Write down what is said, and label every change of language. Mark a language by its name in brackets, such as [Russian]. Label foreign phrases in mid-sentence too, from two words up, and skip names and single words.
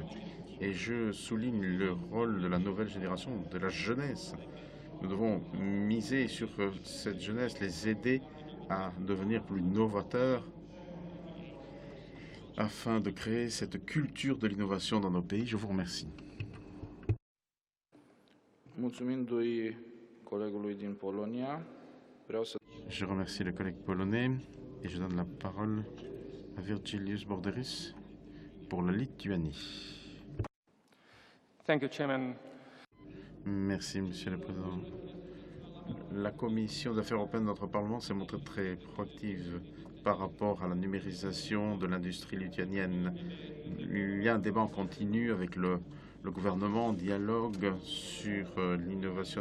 [French] Et je souligne le rôle de la nouvelle génération, de la jeunesse. Nous devons miser sur cette jeunesse, les aider à devenir plus novateurs afin de créer cette culture de l'innovation dans nos pays. Je vous remercie. [Romanian] Mulțumindu-i colegului din Polonia, vreau să... [French] Je remercie le collègue polonais et je donne la parole à Virgilius Borderis pour la Lituanie. [English] Thank you, Chairman. [French] Merci, Monsieur le Président. La Commission des affaires européennes de notre Parlement s'est montrée très proactive par rapport à la numérisation de l'industrie lituanienne. Il y a un débat en continu avec le gouvernement, dialogue sur l'innovation.